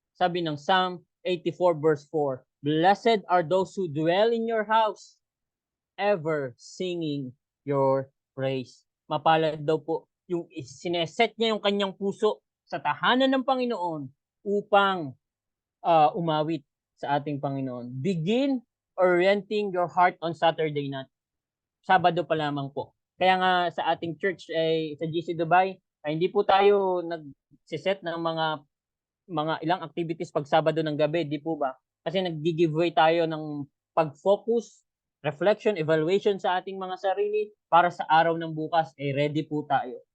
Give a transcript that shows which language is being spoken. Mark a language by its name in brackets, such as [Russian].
[Filipino] Sabi ng [English] Psalm 84 verse 4, "Blessed are those who dwell in your house, ever singing your praise." [Filipino] Mapalad daw po yung sineset niya yung kanyang puso sa tahanan ng Panginoon upang umawit sa ating Panginoon. [English] Begin orienting your heart on Saturday night. [Filipino] Sabado pa lamang po. Kaya nga sa ating church sa GC Dubai ay hindi po tayo nagse-set ng mga ilang activities pag Sabado ng gabi, di po ba? Kasi naggi-giveaway tayo ng pag-focus, reflection, evaluation sa ating mga sarili para sa araw ng bukas ready po tayo.